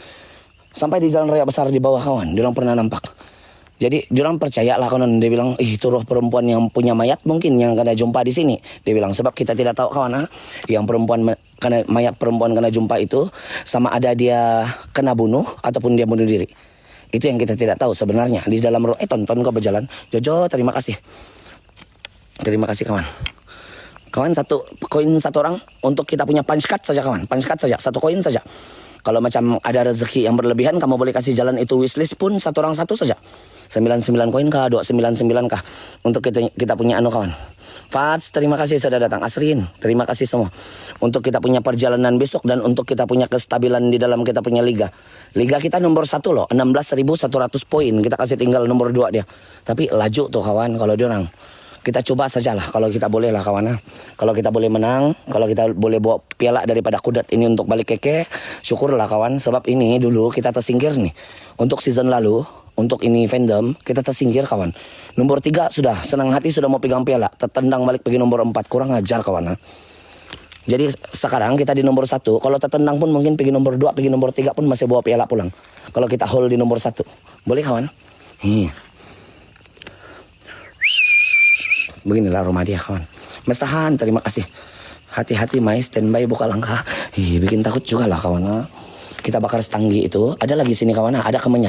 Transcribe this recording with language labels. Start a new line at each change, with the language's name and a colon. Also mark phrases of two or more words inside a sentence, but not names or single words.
Malay: Sampai di jalan raya besar di bawah kawan, diorang pernah nampak. Jadi diorang percaya lah kawan, dia bilang itu roh perempuan yang punya mayat mungkin yang kena jumpa di sini. Dia bilang sebab kita tidak tahu kawan, yang perempuan kena mayat perempuan kena jumpa itu sama ada dia kena bunuh ataupun dia bunuh diri. Itu yang kita tidak tahu sebenarnya di dalam roh. Tonton kau berjalan. Jojo, terima kasih. Terima kasih kawan. Kawan koin satu orang untuk kita punya
English: punch card
Malay: saja kawan.
English: Punch card
Malay: saja, 1 koin saja. Kalau macam ada rezeki yang berlebihan, kamu boleh kasih jalan itu wishlist pun 1 orang 1 saja. 99 koin kah, 299 kah, untuk kita punya kawan. Fats, terima kasih sudah datang. Asrin, terima kasih semua. untuk kita punya perjalanan besok dan untuk kita punya kestabilan di dalam kita punya liga. Liga kita nomor 1 loh, 16.100 poin. Kita kasih tinggal nomor 2 dia. Tapi laju tuh kawan kalau dia orang. Kita coba sajalah kalau kita boleh lah kawan. Kalau kita boleh menang, kalau kita boleh bawa piala daripada Kudat ini untuk balik keke, syukurlah kawan. Sebab ini dulu kita tersingkir nih. Untuk season lalu, untuk ini fandom, kita tersingkir kawan. Nomor 3 sudah, senang hati sudah mau pegang piala. Tertendang balik pergi nomor 4, kurang ajar kawan. Jadi sekarang kita di nomor 1, kalau tertendang pun mungkin pergi nomor 2, pergi nomor 3 pun masih bawa piala pulang. Kalau kita hold di nomor 1. Boleh kawan? Beginilah rumah dia kawan. Mas tahan, terima kasih. Hati-hati Mai, standby buka langkah. Bikin takut juga lah kawan. Kita bakar setanggi itu. Ada lagi sini kawan, ada kemenyan.